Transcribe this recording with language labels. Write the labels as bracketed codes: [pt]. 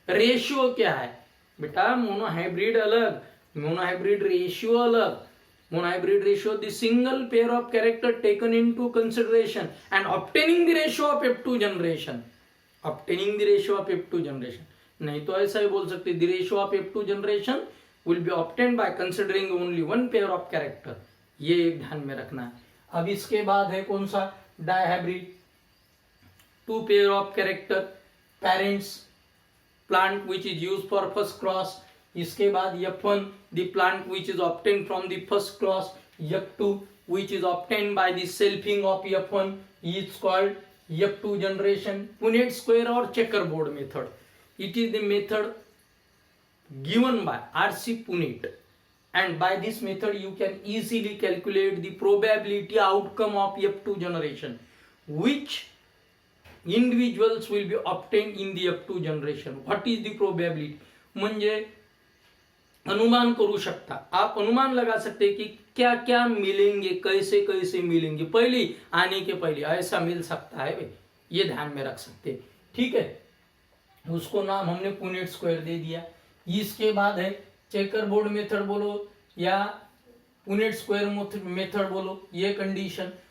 [hi] Ratio क्या है बेटा, मोनोहाइब्रिड अलग, मोनोहाइब्रिड रेशियो अलग। [en] Monohybrid ratio, the single pair of character taken into consideration and obtaining the ratio of F2 generation, obtaining the ratio of F2 generation, [hi] नहीं तो ऐसा ही बोल सकते, [en] the ratio of F2 generation will be obtained by considering only one pair of character, [hi] ये एक ध्यान में रखना है। अब इसके बाद है कौन सा, [en] Dihybrid, two pair of character parents plant which is used for first cross। इसके बाद F1 the plant which is obtained from the first cross, F2 which is obtained by the selfing of F1 is called F2 generation। Punnett square और checker board method, it is the method given by R.C. Punnett, and by this method you can easily calculate the probability outcome of F2 generation, which individuals will be obtained in the F2 generation। what is the probability, [hi] म्हणजे अनुमान करू सकता, आप अनुमान लगा सकते कि क्या क्या मिलेंगे, कैसे कैसे मिलेंगे, पहले आने के पहले ऐसा मिल सकता है, ये ध्यान में रख सकते, ठीक है। उसको नाम हमने पुनेट स्क्वायर दे दिया। इसके बाद है चेकर बोर्ड मेथड बोलो या पुनेट स्क्वायर मेथड बोलो, ये कंडीशन।